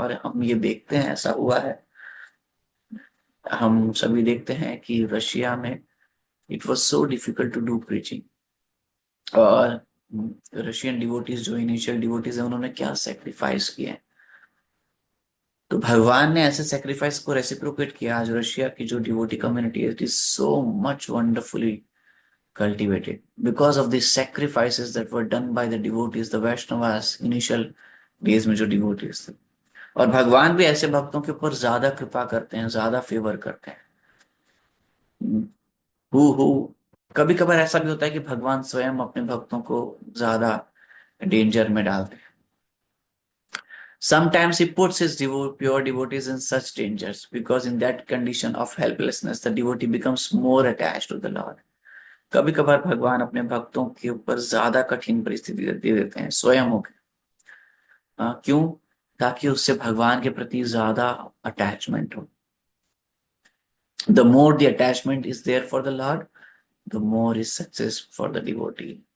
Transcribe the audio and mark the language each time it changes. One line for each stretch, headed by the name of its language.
Hindi: और हम ये देखते हैं, ऐसा हुआ है, हम सभी देखते हैं कि रशिया में
English: it was so difficult to do preaching,
Hindi: और रशियन डिवोटीज जो इनिशियल डिवोटीज है उन्होंने क्या सेक्रीफाइस किए हैं। तो भगवान ने ऐसे सेक्रीफाइस को रेसिप्रोकेट किया। आज रशिया की जो डिवोटी कम्युनिटी है,
English: it is so much wonderfully cultivated because of the sacrifices that were done by the devotees, the Vaishnavas, initial days
Hindi: में जो devotees थे। और भगवान भी ऐसे भक्तों के ऊपर ज्यादा कृपा करते हैं, ज्यादा फेवर करते हैं। हु कभी कभार ऐसा भी होता है कि भगवान स्वयं अपने भक्तों को ज्यादा डेंजर में डालते हैं।
English: Sometimes he puts his pure devotees in such dangers because in that condition of helplessness the devotee becomes more attached to the Lord।
Hindi: कभी कभार भगवान अपने भक्तों के ऊपर ज्यादा कठिन परिस्थिति दे देते हैं स्वयं होकर। क्यों? ताकि उससे भगवान के प्रति ज्यादा अटैचमेंट हो।
English: The more the attachment is there for the lord, the more is success for the devotee.